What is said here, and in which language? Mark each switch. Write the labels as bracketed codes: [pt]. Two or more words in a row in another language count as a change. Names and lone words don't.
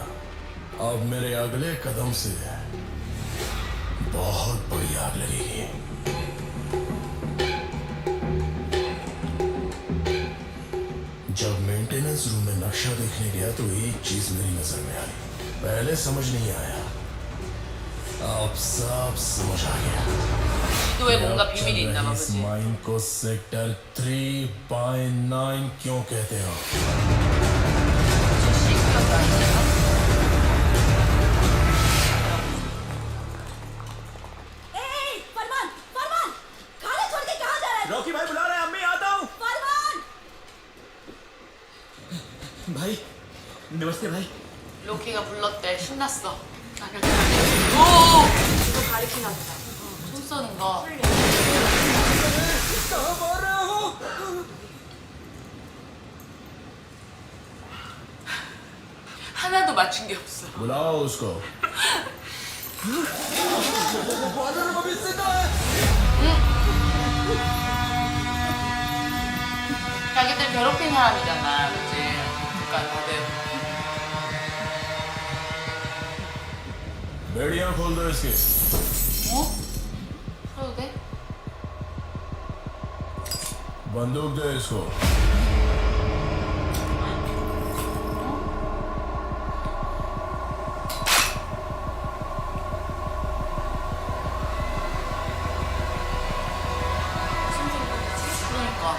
[hi] अब मेरे अगले कदम से बहुत बड़ी आग लगेगी. जब मेंटेनेंस रूम में नक्शा देखने गया तो एक चीज मेरी नजर में आई. पहले समझ नहीं आया, अब सब समझ आ गया. [ko] 또 왜 뭔가 비밀이 있나 봐, [hi] इस [ko] 그지? [hi] माइन को सेक्टर 3/9 क्यों कहते हो? फरमान फरमान खाना छोड़ के कहाँ जा रहा है? रॉकी भाई बुला रहे हैं, अम्मी आता हूँ. फरमान भाई नमस्ते भाई. [ko] 로키가 불렀대. 신났어. 오! 이거 가리키나 보다. 총 쏘는 거. 하나도 맞춘 게 없어. [hi] बुलाओ उसको. [ko] 자기들 괴롭힌 사람이잖아, 그치? 그러니까 다들. [hi] बेड़ियां खोल दो इसकी. [ko] 어? 해도 돼? [hi] बंदूक दो इसको. [ko] 그러니까.